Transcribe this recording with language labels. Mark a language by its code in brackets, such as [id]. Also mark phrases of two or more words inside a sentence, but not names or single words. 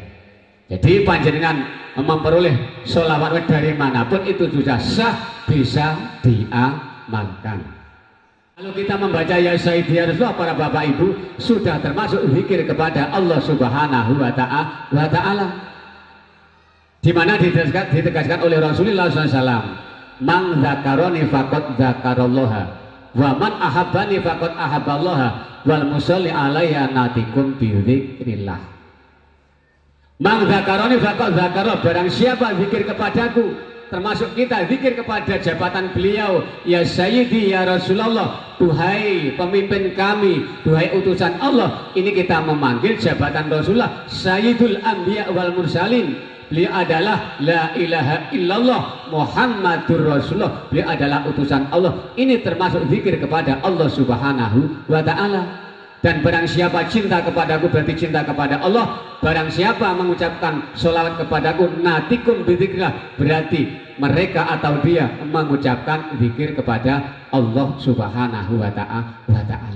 [id] Jadi panjenengan memperoleh sholawat dari manapun itu sudah sah, bisa diamalkan. Kalau kita membaca [ar] يا سيدي يا رسول الله, [id] para bapak ibu, sudah termasuk zikir kepada Allah [ar] سبحانه وتعالى, [id] di mana ditegaskan oleh Rasulullah SAW, [ar] من ذكرني فقد ذكر الله ومن أحبني فقد أحب الله والمصلي علي يأتيكم بذكر الله. من ذكرني فقد ذكر, [id] barang siapa zikir kepadaku, termasuk kita zikir kepada jabatan beliau, [ar] يا سيدي يا رسول الله, [id] duhai pemimpin kami, duhai utusan Allah. Ini kita memanggil jabatan Rasulullah [ar] سيد الأنبياء والمرسلين. [id] Beliau adalah [ar] لا إله إلا الله محمد رسول الله, [id] beliau adalah utusan Allah. Ini termasuk zikir kepada Allah [ar] سبحانه وتعالى. [id] Dan barang siapa cinta kepadaku berarti cinta kepada Allah. Barang siapa mengucapkan sholawat kepadaku, [ar] يأتيكم بذكر الله, [id] berarti mereka atau dia mengucapkan zikir kepada Allah [ar] سبحانه وتعالى.